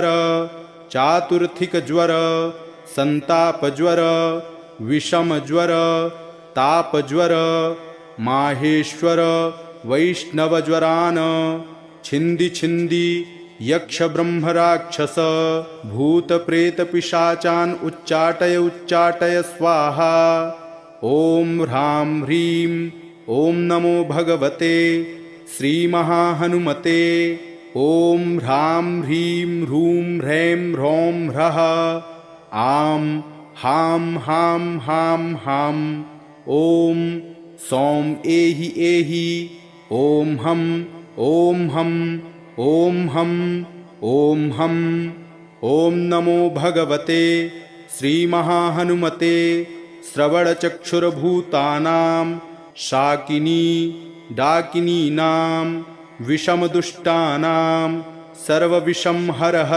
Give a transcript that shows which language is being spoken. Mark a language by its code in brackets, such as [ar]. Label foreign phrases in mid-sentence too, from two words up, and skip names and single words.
[sa] चातुर्थिकज्वर संतापज्वर विषमज्वर तापज्वर माहेश्वर वैष्णवज्वरान् छिन्दी छिन्दी यक्ष ब्रह्म राक्षस भूत प्रेत पिशाचान् उच्चाटय स्वाहा। ओम ह्रां ह्रीं ओम नमो भगवते श्रीमहाहनुमते। ओम ह्रां ह्रीं ह्रूं ह्रैं ह्रौं ह्रः आं हां हां हां हां। ओम सौं एहि एहि ओम हम ओम हम ओम हम ओम हम। ओम नमो भगवते श्रीमहाहनुमते श्रवणचक्षुर्भूतानां शाकिनी डाकिनीनां विषमदुष्टानां सर्वविषं हर हर।